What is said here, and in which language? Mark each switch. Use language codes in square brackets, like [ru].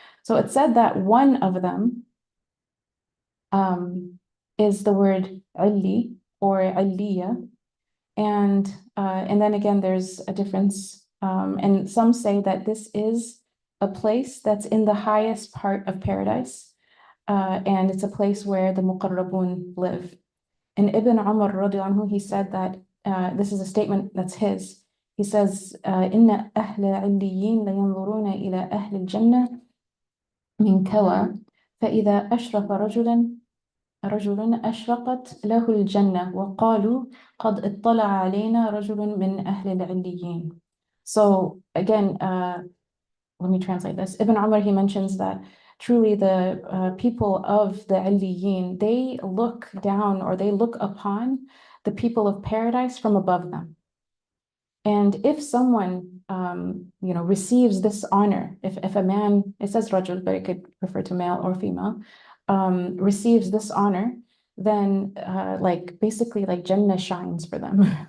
[en] So it said that one of them is the word alli or alliya, and then again there's a difference. And some say that this is a place that's in the highest part of paradise. And it's a place where the muqarrabun live. And Ibn Umar radiallahu anhu, he said that this is a statement that's his. He says, [ar] "Inna ahla illiyin la yanzuruna ila ahli al-jannah min kawa, فإذا أشرف رجل أشرقت له الجنة وقالوا قد اطلع علينا رجل من أهل العليين." [en] So again, let me translate this. Ibn Umar, he mentions that truly the people of the Aliyin, they look down or they look upon the people of paradise from above them. And if someone, receives this honor, if a man, it says rajul, but it could refer to male or female, receives this honor, then basically Jannah shines for them.